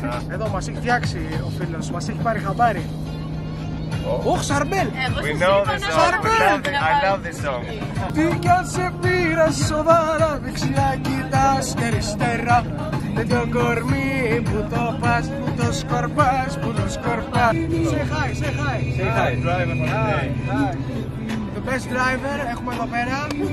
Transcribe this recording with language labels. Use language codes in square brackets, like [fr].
[el] Εδώ μας έχει φτιάξει ο φίλος, μας έχει πάρει χαμπάρι. Ωχ, Σαρμπέλ! [en] We know this song. I love this song. [el] Τι κι αν σε πήρα σοβαρά, δεξιά κοιτάς και αριστερά. Τέτοιο κορμί που το πας, που το σκορπάς, που το σκορπάς. [en] Say hi. Say hi, driver for the day. The best driver [el] έχουμε εδώ πέρα.